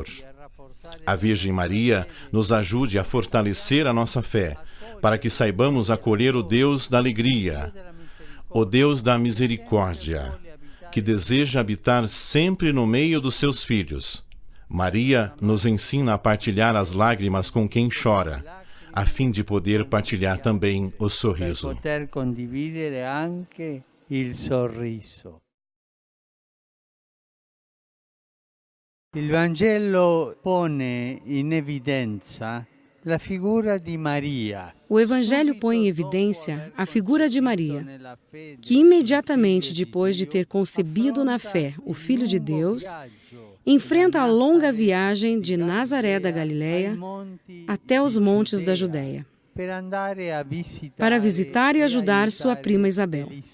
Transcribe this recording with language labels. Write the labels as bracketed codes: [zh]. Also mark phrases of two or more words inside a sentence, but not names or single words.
[pt] A Virgem Maria nos ajude a fortalecer a nossa fé, para que saibamos acolher o Deus da alegria, o Deus da misericórdia, que deseja habitar sempre no meio dos seus filhos. Maria nos ensina a partilhar as lágrimas com quem chora, a fim de poder partilhar também o sorriso. [it] Il Vangelo pone in evidenza la figura di Maria. [pt] O Evangelho põe em evidência a figura de Maria, que imediatamente depois de ter concebido na fé o Filho de Deus, enfrenta a longa viagem de Nazaré da Galileia até os montes da Judéia, para visitar e ajudar sua prima Isabel.